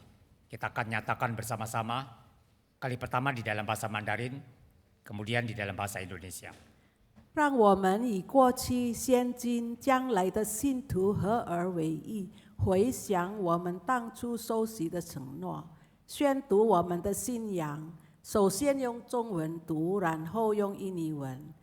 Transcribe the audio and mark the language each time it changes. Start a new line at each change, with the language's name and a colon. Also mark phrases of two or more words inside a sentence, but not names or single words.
Indonesian: Kita akan nyatakan bersama-sama, kali pertama di dalam bahasa Mandarin, kemudian di dalam bahasa Indonesia.
Chinese: 让我们以过去、现今、将来的信徒合而为一，回想我们当初受洗的承诺，宣读我们的信仰。首先用中文读，然后用印尼文。